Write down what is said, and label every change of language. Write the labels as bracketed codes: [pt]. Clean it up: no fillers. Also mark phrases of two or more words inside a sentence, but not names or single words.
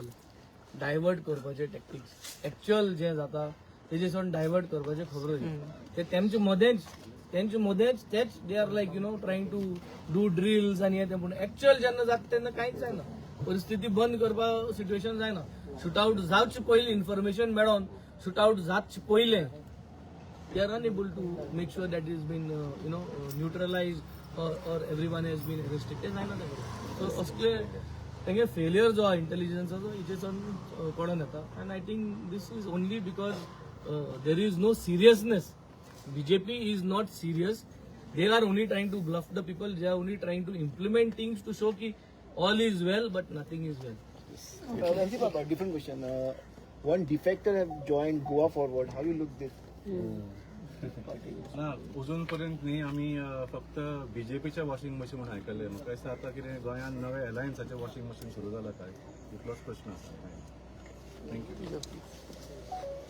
[kok] डायवर्ट करपाचे [en] tactics actual [kok] जे जाता तेजेसून डायवर्ट करपाचे खबरो ते तेंचे मदेंच तेच [en] they are like trying to do drills [kok] आनी हे पूण एक्च्युअल जेन्ना जाता तेन्ना कांयच जायना. परिस्थिती बंद करपा सिच्युएशन जायना. शूटआउट जावचे पयलीं इन्फॉर्मेशन मेळोन शूटआउट जावचे पयलें [en] they are unable to make sure that it has been neutralized or everyone has been restricted. [kok] So असले तेंगे फेलियर जो इंटेलिजन्साचो हेचेसून पडोन येता. [en] and I think this is only because there is no seriousness. BJP is not serious. They are only trying to bluff the people. They are only trying to implement things to show ki all is well but nothing is well. Ranjit Papa, different question. one defector have joined Goa Forward. How you look this? [kok] ना अजून पर्यंत न्ही आमी फक्त बीजेपीच्या [en] washing machine [kok] म्हणून आयकल्ले म्हाका दिसता आतां कितें गोंयांत नवे अलायन्साचे [en] washing machine [kok] सुरू जाला काय इतलोच प्रश्न आसा थँक्यू